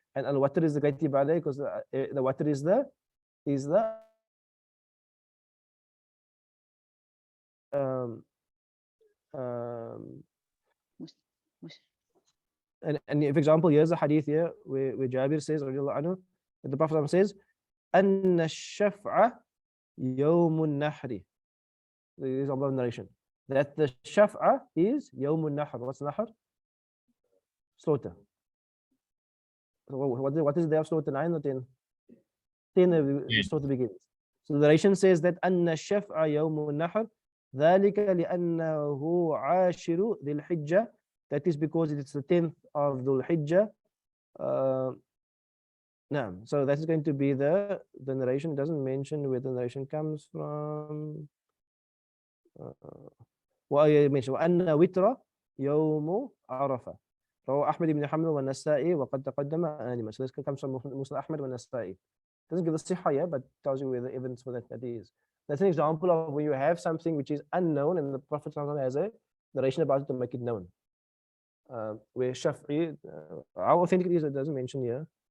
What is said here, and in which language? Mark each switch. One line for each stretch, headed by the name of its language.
English: And al-watr is the great ibadah because the watr is the and for example, here's a hadith here where Jabir says, radiallahu anhu, that the Prophet says,
Arabic: أن الشفع يوم النحر.
English: This is about narration. That the shaf'a is
Arabic: يوم النحر.
English: What's nahr? Slaughter. So what is the day of slaughter? 9 or 10? 10 the slaughter begins. So the narration says that
Arabic: أن الشفع يوم النحر ذلك لأنه عاشر ذي الحجة.
English: That is because it's the 10th of Dhul Hijjah. So that is going to be the narration. It doesn't mention where the narration comes from.
Arabic: وأن وتر يوم عرفة. رواه أحمد بن حنبل والنسائي وقد تقدم آنفا.
English: So this comes from Muslim Ahmad والنسائي. Doesn't give the sihha yet, but tells you where the evidence for that is. That's an example of when you have something which is unknown and the Prophet has a narration about it to make it known. Where Shafi'i, how authentic it is, it doesn't mention here.